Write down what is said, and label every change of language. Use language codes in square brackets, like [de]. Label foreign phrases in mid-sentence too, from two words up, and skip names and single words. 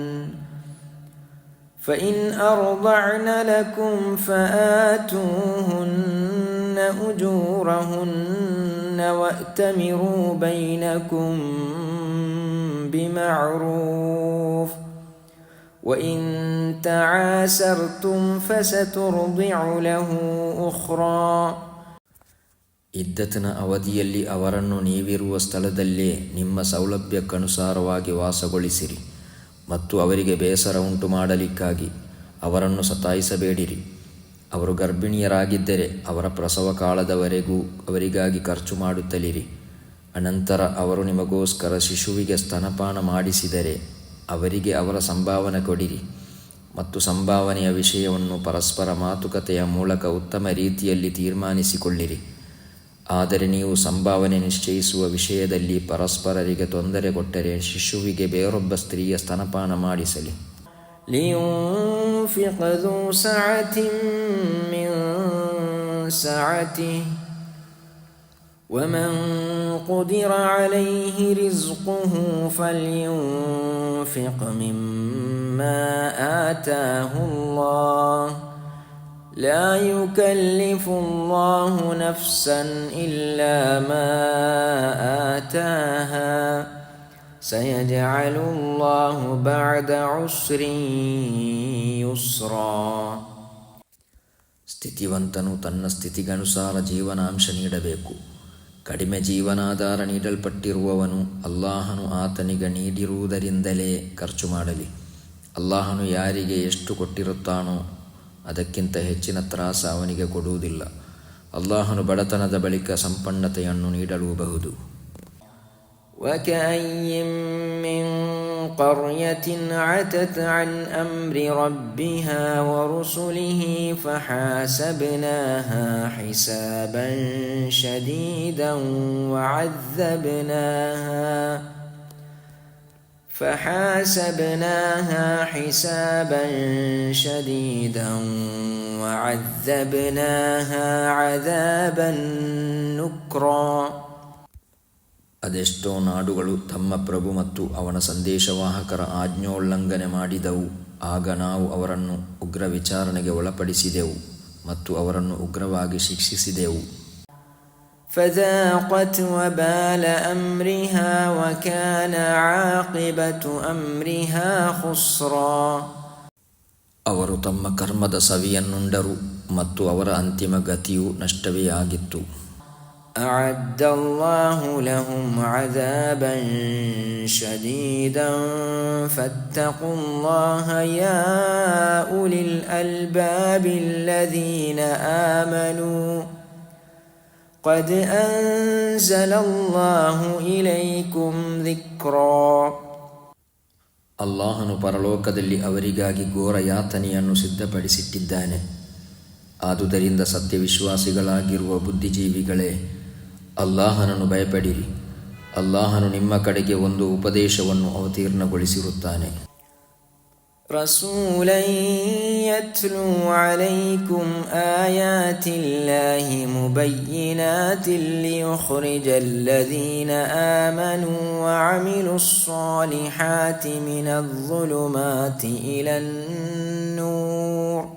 [ar] فإن أرضعن لكم فآتوهن أجورهن وأتمروا بينكم بمعروف وإن تعاسرتم فسترضع له أخرى. [kn] ಇದ್ದತಿನ ಅವಧಿಯಲ್ಲಿ ಅವರನ್ನು ನೀವಿರುವ ಸ್ಥಳದಲ್ಲೇ ನಿಮ್ಮ ಸೌಲಭ್ಯಕ್ಕನುಸಾರವಾಗಿ ವಾಸಗೊಳಿಸಿರಿ ಮತ್ತು ಅವರಿಗೆ ಬೇಸರ ಉಂಟು ಮಾಡಲಿಕ್ಕಾಗಿ ಅವರನ್ನು ಸತಾಯಿಸಬೇಡಿರಿ. ಅವರು ಗರ್ಭಿಣಿಯರಾಗಿದ್ದರೆ ಅವರ ಪ್ರಸವ ಕಾಲದವರೆಗೂ ಅವರಿಗಾಗಿ ಖರ್ಚು ಮಾಡುತ್ತಲಿರಿ. ಅನಂತರ ಅವರು ನಿಮಗೋಸ್ಕರ ಶಿಶುವಿಗೆ ಸ್ತನಪಾನ ಮಾಡಿಸಿದರೆ ಅವರಿಗೆ ಅವರ ಸಂಭಾವನೆ ಕೊಡಿರಿ ಮತ್ತು ಸಂಭಾವನೆಯ ವಿಷಯವನ್ನು ಪರಸ್ಪರ ಮಾತುಕತೆಯ ಮೂಲಕ ಉತ್ತಮ ರೀತಿಯಲ್ಲಿ ತೀರ್ಮಾನಿಸಿಕೊಳ್ಳಿರಿ. ಆದರೆ ನೀವು ಸಂಭಾವನೆ ನಿಶ್ಚಯಿಸುವ ವಿಷಯದಲ್ಲಿ ಪರಸ್ಪರರಿಗೆ ತೊಂದರೆ ಕೊಟ್ಟರೆ ಶಿಶುವಿಗೆ ಬೇರೊಬ್ಬ ಸ್ತ್ರೀಯ ಸ್ತನಪಾನ ಮಾಡಿಸಲಿ. [ar] لينفق ذو سعة من سعته ومن قدر عليه رزقه فلينفق مما آتاه الله لا يكلف الله نفسا إلا ما آتاها سيجعل الله بعد عسر يسرا. [kn] ಸ್ಥಿತಿವಂತನು ತನ್ನ ಸ್ಥಿತಿಗನುಸಾರ ಜೀವನಾಂಶ ನೀಡಬೇಕು. ಕಡಿಮೆ ಜೀವನಾಧಾರ ನೀಡಲ್ಪಟ್ಟಿರುವವನು ಅಲ್ಲಾಹನು ಆತನಿಗೆ ನೀಡಿರುವುದರಿಂದಲೇ ಖರ್ಚು ಮಾಡಲಿ. ಅಲ್ಲಾಹನು ಯಾರಿಗೆ ಎಷ್ಟು ಕೊಟ್ಟಿರುತ್ತಾನೋ ಅದಕ್ಕಿಂತ ಹೆಚ್ಚಿನ ತ್ರಾಸ ಅವನಿಗೆ ಕೊಡುವುದಿಲ್ಲ. ಅಲ್ಲಾಹನು ಬಡತನದ ಬಳಿಕ ಸಂಪನ್ನತೆಯನ್ನು ನೀಡಲೂಬಹುದು. [ar] وكأي من قرية عتت عن أمر ربها ورسله فحاسبناها حسابا شديدا وعذبناها عذابا نكرا. [kn] ಅದೆಷ್ಟೋ ನಾಡುಗಳು ತಮ್ಮ ಪ್ರಭು ಮತ್ತು ಅವನ ಸಂದೇಶವಾಹಕರ ಆಜ್ಞೋಲ್ಲಂಘನೆ ಮಾಡಿದವು. ಆಗ ನಾವು ಅವರನ್ನು ಉಗ್ರ ವಿಚಾರಣೆಗೆ ಒಳಪಡಿಸಿದೆವು ಮತ್ತು ಅವರನ್ನು ಉಗ್ರವಾಗಿ ಶಿಕ್ಷಿಸಿದೆವು. [ar] فذاقت وبال أمرها وكان عاقبة أمرها خسرا. [kn] ಅವರು ತಮ್ಮ ಕರ್ಮದ ಸವಿಯನ್ನುಂಡರು ಮತ್ತು ಅವರ ಅಂತಿಮ ಗತಿಯು ನಷ್ಟವೇ ಆಗಿತ್ತು. [ar] أعد الله لهم عذابا شديدا فاتقوا الله يا أولي الألباب الذين آمنوا قد أنزل الله إليكم ذكرا. [kn] ಅಲ್ಲಾಹನು ಪರಲೋಕದಲ್ಲಿ ಅವರಿಗಾಗಿ ಘೋರ ಯಾತನೆಯನ್ನು ಸಿದ್ಧಪಡಿಸಿಟ್ಟಿದ್ದಾನೆ. ಆದುದರಿಂದ ಸತ್ಯವಿಶ್ವಾಸಿಗಳಾಗಿರುವ ಬುದ್ಧಿಜೀವಿಗಳೇ, ಅಲ್ಲಾಹನನ್ನು ಭಯಪಡಿರಿ. ಅಲ್ಲಾಹನು ನಿಮ್ಮ ಕಡೆಗೆ ಒಂದು ಉಪದೇಶವನ್ನು ಅವತೀರ್ಣಗೊಳಿಸಿರುತ್ತಾನೆ. [ar] رسولا يتلو عليكم آيات الله مبينات ليخرج الذين آمنوا وعملوا الصالحات من الظلمات إلى النور